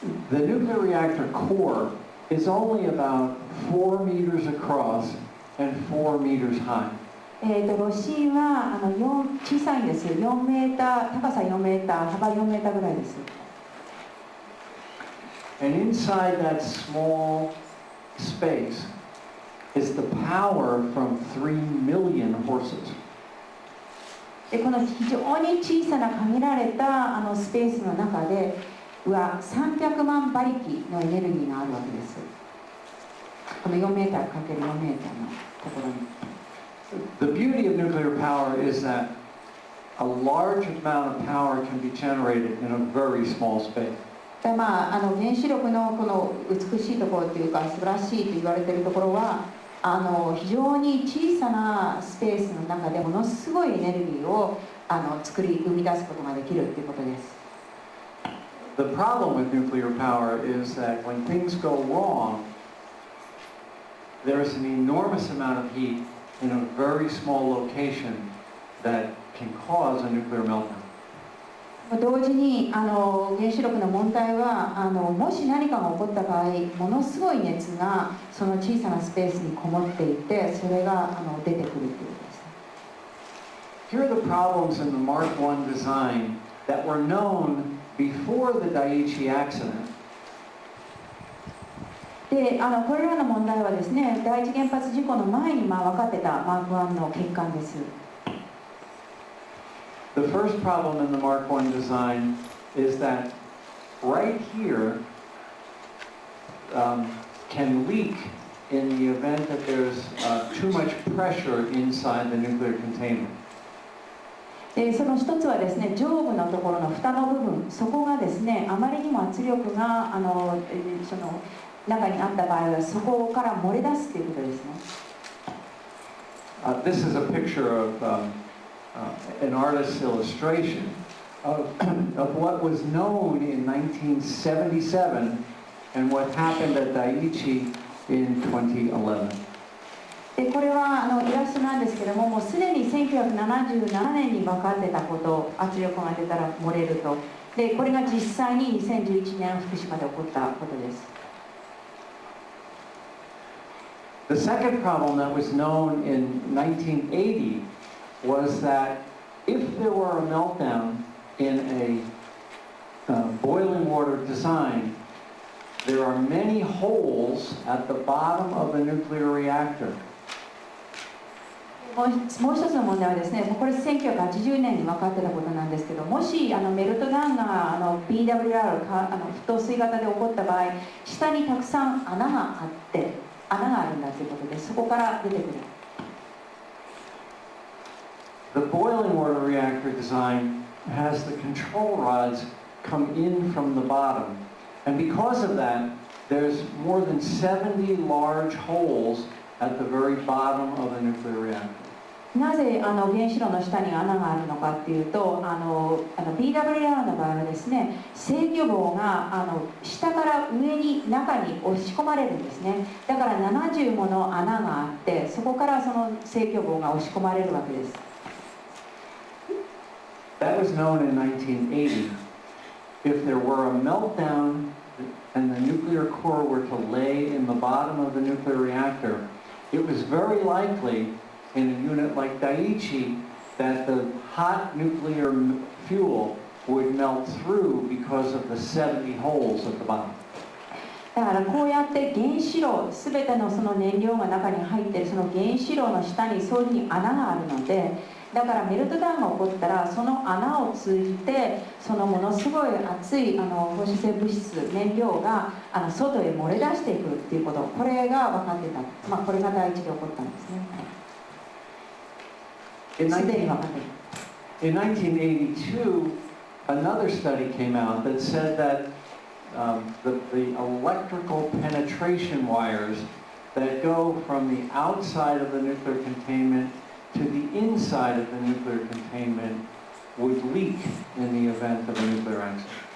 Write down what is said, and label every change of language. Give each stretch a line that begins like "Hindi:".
English: The nuclear reactor core is only about 4 meters across and 4 meters high.
Japanese: 炉心は小さいんです。 4メーター、高さ4メーター、幅4メーターぐらいです。
English: And inside that small space is the power from 3 million horses.
Japanese: でこの非常に小さな限られたスペースの中では300万馬力のエネルギーがあるわけです。この4メーターかける4メーターのところに。
English: The beauty of nuclear power is that a large amount of power can be generated in a very small space.
Japanese: 原子力のこの美しいところというか素晴らしいと言われているところは非常に小さなスペースの中でものすごいエネルギーを生み出すことができるということです。
English: The problem with nuclear power is that when things go wrong, there's an enormous amount of heat in a very small location that can cause a nuclear meltdown.
Japanese: 同時に原子力の問題はもし何かが起こった場合、ものすごい熱がその小さなスペースにこもっていて、それが出てくるということです。
English: Here are the problems in the Mark1 design that were known before the Dai2 accident.
Japanese: でこれらの問題はですね、第一原発事故の前に分かってたマーク1の欠陥です。
English: The first problem in the Mark1 design is that right here can leak in the event that there's too much pressure inside the nuclear containment.
Japanese: その一つはですね、上部のところの蓋の部分、そこがですね、あまりにも圧力がその中にあった場合はそこから漏れ出すということですね。
English: This is a picture of an artist's illustration of what was known in 1977 and what happened at Dai2 in 2011.
Japanese: でこれはイラストなんですけども、もうすでに1977年に分かってたこと、圧力が出たら漏れると。でこれが実際に2011年福島で起こったことです。
English: The second problem that was known in 1980 was that if there were a meltdown in a boiling water design, there are many holes at the bottom of a nuclear reactor.
Japanese: もう一つの問題はですね、これ1980年に分かってたことなんですけど、もしメルトダウンがBWR 沸騰水型で起こった場合、下にたくさん穴があるんだということで、そこから出てくる。
English: The boiling water reactor design has the control rods come in from the bottom, and because of that, there's more than 70 large holes at the very bottom of a nuclear reactor.
Japanese: なぜ原子炉の下に穴があるのかっていうと、BWR の場合はですね、制御棒が下から上に中に押し込まれるんですね。だから70もの穴があって、そこからその制御棒が押し込まれるわけです。
English: That was known in 1980. If there were a meltdown and the nuclear core were to lay in the bottom of the nuclear reactor, it was very likely in a unit like Dai2 that the hot nuclear fuel would melt through because of the 70 holes at the bottom.
Japanese: だからこうやって原子炉、すべてのその燃料が中に入っているその原子炉の下にそういうふうに穴があるので、だからメルトダウンが起こったらその穴を通じてそのものすごい熱い放射性物質燃料が外へ漏れ出していくっていうこと、これが分かってた、これが第一で起こったんですね。すでに分かっている。
English: In 1982, another study came out that said that the electrical penetration wires that go from the outside of the nuclear containment to the inside of the nuclear containment would leak in the event of a nuclear accident.